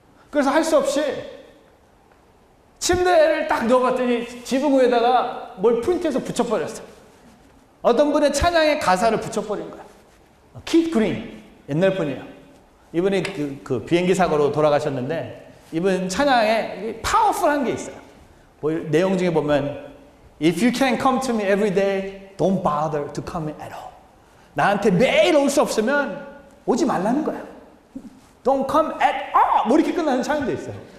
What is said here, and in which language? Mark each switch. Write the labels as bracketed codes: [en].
[ko] 그래서 할 수 없이 침대를 딱 넣어봤더니 지붕 위에다가 뭘 프린트해서 붙여버렸어요. 어떤 분의 찬양의 가사를 붙여버린 거예요. 킷 그린, 옛날 분이에요. 이분이 그 비행기 사고로 돌아가셨는데 이분 찬양에 파워풀한 게 있어요. 뭐 내용 중에 보면 [en] If you can't come to me every day, don't bother to come at all. [ko] 나한테 매일 올 수 없으면 오지 말라는 거야. [en] Don't come at all. [ko] 뭐 이렇게 끝나는 찬양도 있어요.